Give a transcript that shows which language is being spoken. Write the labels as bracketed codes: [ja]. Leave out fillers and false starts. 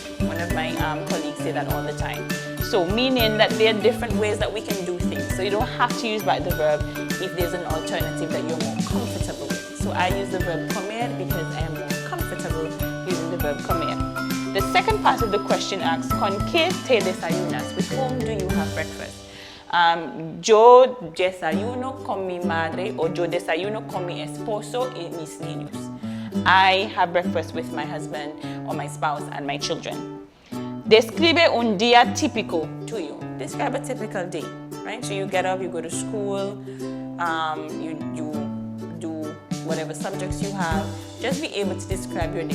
[en] One of my colleagues say that all the time. So meaning that there are different ways that we can do things. So you don't have to use back the verb if there's an alternative that you're more comfortable with. So I use the verb comer because I am more comfortable using the verb comer. The second part of the question asks, [es] ¿con qué te desayunas? [en] With whom do you have breakfast? [es] Yo desayuno con mi madre o yo desayuno con mi esposo y mis niños. [en] I have breakfast with my husband or my spouse and my children. Describe [es] un día típico [en] to you. Describe a typical day, right? So you get up, you go to school, you do whatever subjects you have. Just be able to describe your day.